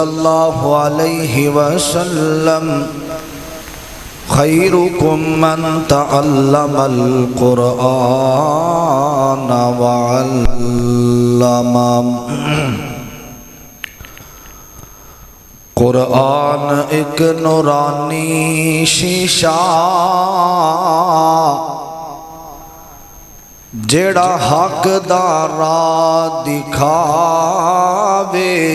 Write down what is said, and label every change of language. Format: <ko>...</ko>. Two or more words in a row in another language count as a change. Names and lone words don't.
<ar>اللہ علیہ وسلم خیرکم من تعلم القرآن وعلم۔</ar> <pa>قرآن ایک نورانی شیشہ جیڑا حق دا راہ دکھاوے۔</pa>